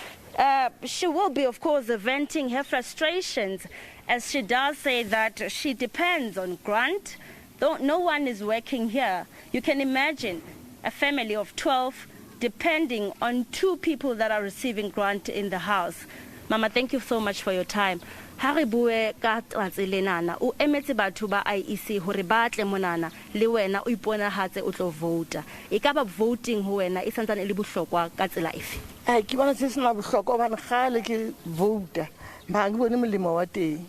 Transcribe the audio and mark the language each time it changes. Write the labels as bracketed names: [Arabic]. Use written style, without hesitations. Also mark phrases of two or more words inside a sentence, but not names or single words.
[English] She will be, of course, venting her frustrations, as she does say that she depends on grant. Though no one is working here, you can imagine a family of 12 depending on 2 people that are receiving grant in the house. Mama, thank you so much for your time. [Southern Sotho] Ha re bue ka tlatselenana o emetse batho ba IEC hore ba tle monana le wena o iponahatse o tlo vota. E ka ba voting ho wena e santsane e le bohlokwa ka tsela efe? Ke bona se sena bohlokwa hobane gale ke vota ba ke bone molemo wa teng.